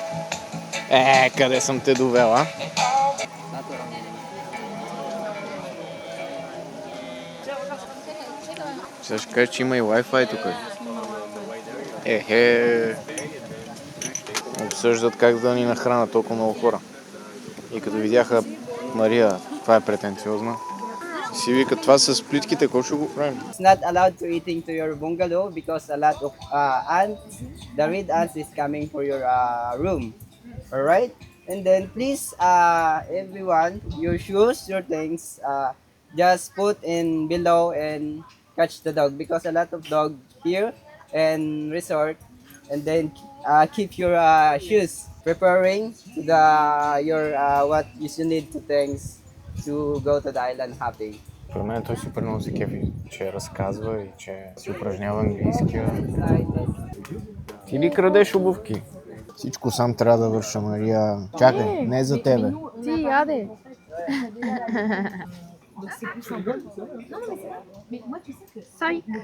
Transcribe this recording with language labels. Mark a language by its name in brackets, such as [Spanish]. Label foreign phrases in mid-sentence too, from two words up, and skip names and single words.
[Bulgarian] Къде съм те довела? Сега ще кажеш, че има и Wi-Fi тук. Обсъждат как да ни нахранят толкова много хора. И като видяха Мария, това е претенциозна, си вика, това с плитките, какво ще го правим? [English] It's not allowed to eating to your bungalow because a lot of ants, the red ants is coming for your room. Alright? And then please, everyone, your shoes, your things, just put in below and catch the dog because a lot of dog here and resort. And then keep your shoes preparing to your what you should need to things to go to the island hopping. [Bulgarian] При мен той супер много се кефи, че разказва и че си упражнява английския. Ти ли крадеш обувки? Всичко сам трябва да върша, Мария. Чакай, не е за тебе. Ти яде. Сайк.